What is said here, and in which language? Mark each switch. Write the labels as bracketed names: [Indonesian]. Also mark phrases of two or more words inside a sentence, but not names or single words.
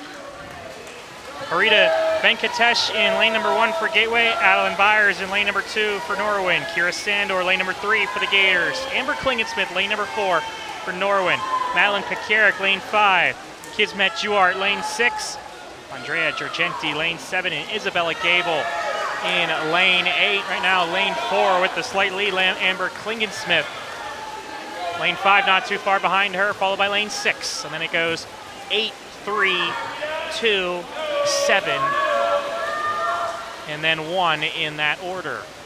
[English] Harita Venkatesh in lane number 1 for Gateway. Adeline Byers in lane number 2 for Norwin. Kira Sandor, lane number 3 for the Gators. Amber Klingensmith, lane number 4 for Norwin. Madeline Pekarik, lane 5. Kismet Juart, lane 6. Andrea Giorgenti, lane 7. And Isabella Gable in lane 8. Right now, lane 4 with the slight lead, Amber Klingensmith. Lane 5 not too far behind her, followed by lane 6. And then it goes 8, 3, 2, 7, and then 1 in that order.